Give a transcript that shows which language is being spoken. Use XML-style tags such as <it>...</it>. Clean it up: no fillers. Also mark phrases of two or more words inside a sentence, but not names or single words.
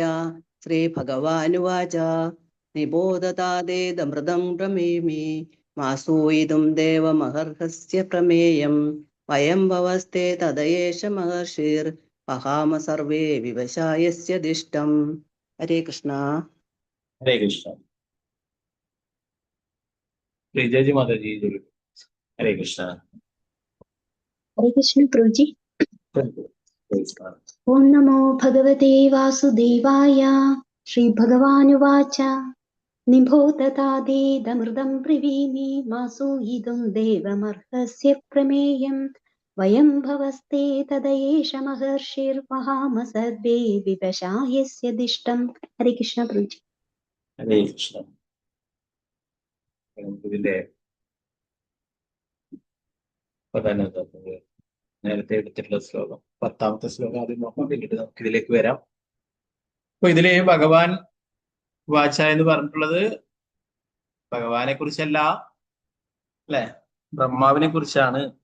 <sa>ശ്രീ ഭഗവാനുവാച നിബോധതാദേതമൃതം ബ്രവീമി മാസൂയിദം ദേവമഹർഹസ്യ പ്രമേയം വയം ഭവസ്തേ തദയേഷ മഹർഷിർ വഹാമ സർവേ വിവശായസ്യദിഷ്ടം. ഹരേ കൃഷ്ണ. ഹരേ കൃഷ്ണ.</sa> <hi>जयजी माताजी.</hi> <sa>ഹരേ കൃഷ്ണ.</sa> <hi>हरे कृष्ण प्रभु जी।</hi> <sa>ओम नमो भगवते वासुदेवाय। श्री भगवानुवाच निबोधतादेदमृतं ब्रवीमि मासूयितुं देवमर्हस्य प्रमेयं वयं भवस्ते तदयेष महर्षिर्वहाम सर्वे विवशा यस्य दिष्टम्। हरे कृष्ण प्रभु जी। ഹരേ കൃഷ്ണ.</sa> <ml>ഇതിന്റെ നേരത്തെ എടുത്തിട്ടുള്ള ശ്ലോകം 10ാമത്തെ ശ്ലോകം ആദ്യം നോക്കാം, പിന്നീട് നമുക്ക് ഇതിലേക്ക് വരാം. അപ്പൊ ഇതില് ഭഗവാൻ വാച എന്ന് പറഞ്ഞിട്ടുള്ളത് ഭഗവാനെ കുറിച്ചല്ല, അല്ലെ, ബ്രഹ്മാവിനെ കുറിച്ചാണ്.</ml>